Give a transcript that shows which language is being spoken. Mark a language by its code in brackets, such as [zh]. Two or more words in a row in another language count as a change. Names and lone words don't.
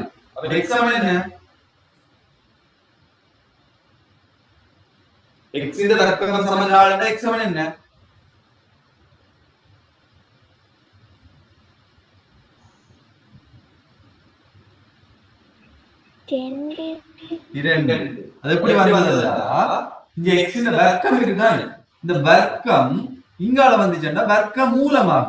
[ta] அப்போ எக்ஸ் சமன் என்ன? எக்ஸின் வர்க்கம் சமன் 4 எக்ஸ் சமன் என்ன? அது எப்படி வந்ததுன்னா இங்க எக்ஸின் வர்க்கம் இருக்குதான், இந்த வர்க்கம் இங்கால வந்துச்சுன்னா வர்க்க மூலமாகும்.